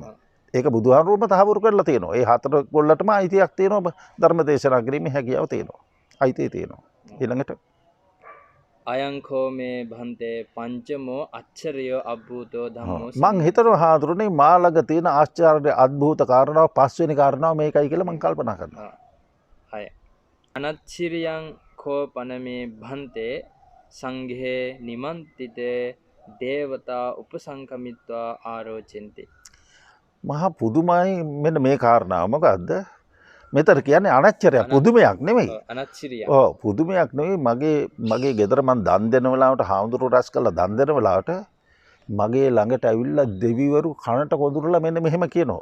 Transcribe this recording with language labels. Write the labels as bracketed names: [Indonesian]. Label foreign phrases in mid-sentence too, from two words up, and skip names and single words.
[Sinhala] ඒක බුදුහාමුදුරුවෝම තහවුරු කරලා තියෙනවා. ඒ හතර කොල්ලටම අයිතියක් තියෙනවා ධර්ම දේශනා කිරීමේ හැකියාව තියෙනවා. අයිතිය තියෙනවා. ඊළඟට [Pali] අයංකෝ මේ භන්තේ පංචමෝ අච්චරියෝ අභූතෝ ධම්මෝ. [Sinhala] මං හිතනවා හාමුදුරනේ මා ළඟ තියෙන ආශ්චර්ය අద్භූත කාරණාව පස්වෙනි කාරණාව මේකයි කියලා මං කල්පනා කරනවා. හය. [Pali] අනච්චිරියං කෝ පනමේ භන්තේ සංඝේ නිමන්තිතේ දේවතා උපසංකමිත්වා ආරෝචෙන්ති. [Sinhala] මහා පුදුමයි මෙන්න මේ කාරණාව. මොකද්ද? මෙතන කියන්නේ අනච්චරයක් පුදුමයක් නෙමෙයි. අනච්චිරිය. ඔව් පුදුමයක් නෙමෙයි. මගේ ගෙදර මං දන් දෙන වෙලාවට හාමුදුරුවෝ රැස් කරලා දන් දෙන වෙලාවට මගේ ළඟට ඇවිල්ලා දෙවිවරු කනට කොඳුරලා මෙන්න මෙහෙම කියනවා.